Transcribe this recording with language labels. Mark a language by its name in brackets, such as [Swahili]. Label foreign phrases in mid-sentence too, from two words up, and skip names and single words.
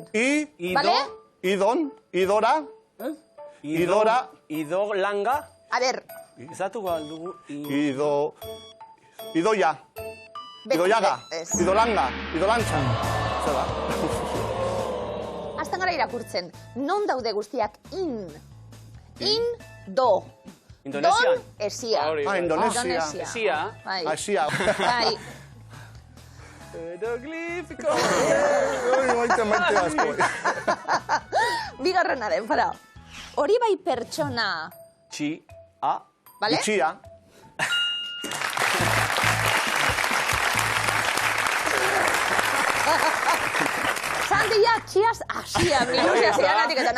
[Basque] Idon. Idora. Idora. Ido langa. A ber. Ezatuko aldugu. Idoia. Idoiaga. Ez. Idolanga. Idolantza. Zer da? Azten gara irakurtzen. Non daude guztiak in. In, do. Indonesian. Don, esia. Indonesia. Esia. Bai. Asia. Bai. Eroglifiko. Maite asko. Bigarrenaren, fara. Hori bai pertsona. Txi. A. Vale? Itxia. Sandia, txiaz, asia, minusia, zianatik eta na.